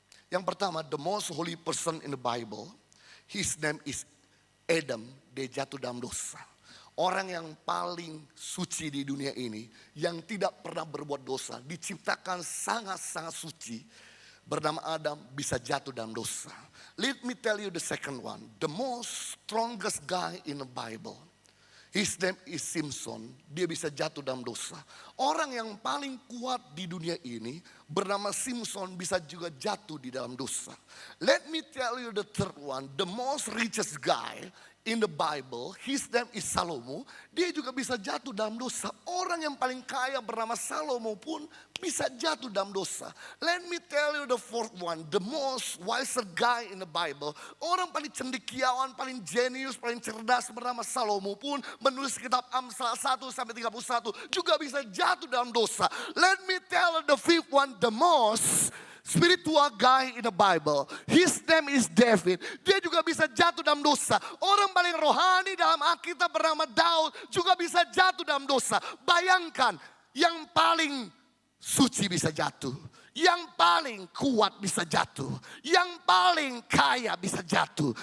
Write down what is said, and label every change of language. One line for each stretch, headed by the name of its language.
Indonesian: Yang pertama,
English: the most holy person in the Bible. His name is Adam.
Indonesian: Dia jatuh dalam dosa. Orang yang paling suci di dunia ini, yang tidak pernah berbuat dosa, diciptakan sangat-sangat suci, bernama Adam, bisa jatuh dalam dosa.
English: Let me tell you the second one. The most strongest guy in the Bible. His name is Simpson.
Indonesian: Dia bisa jatuh dalam dosa. Orang yang paling kuat di dunia ini bernama Simpson bisa juga jatuh di dalam dosa.
English: Let me tell you the third one. The most richest guy in the Bible, his name is Salomo.
Indonesian: Dia juga bisa jatuh dalam dosa. Orang yang paling kaya bernama Salomo pun bisa jatuh dalam dosa.
English: Let me tell you the fourth one. The most wiser guy in the Bible.
Indonesian: Orang paling cendekiawan, paling jenius, paling cerdas bernama Salomo pun menulis kitab Amsal 1-31 juga bisa jatuh dalam dosa.
English: Let me tell you the fifth one. The most spiritual guy in the Bible. His name is David.
Indonesian: Dia juga bisa jatuh dalam dosa. Orang paling rohani dalam Alkitab bernama Daud juga bisa jatuh dalam dosa. Bayangkan, yang paling suci bisa jatuh. Yang paling kuat bisa jatuh. Yang paling kaya bisa jatuh.